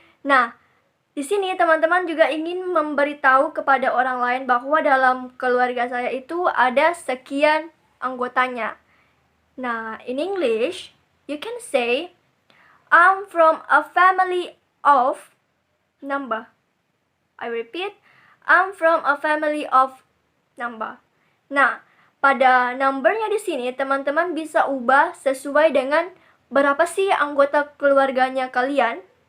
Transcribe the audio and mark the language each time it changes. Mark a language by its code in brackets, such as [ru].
[id] Nah, di sini teman-teman juga ingin memberitahu kepada orang lain bahwa dalam keluarga saya itu ada sekian anggotanya. [en] Nah, in English, you can say, I'm from a family of number. I repeat, I'm from a family of number. [id] Nah, pada numbernya di sini teman-teman bisa ubah sesuai dengan berapa sih anggota keluarganya kalian.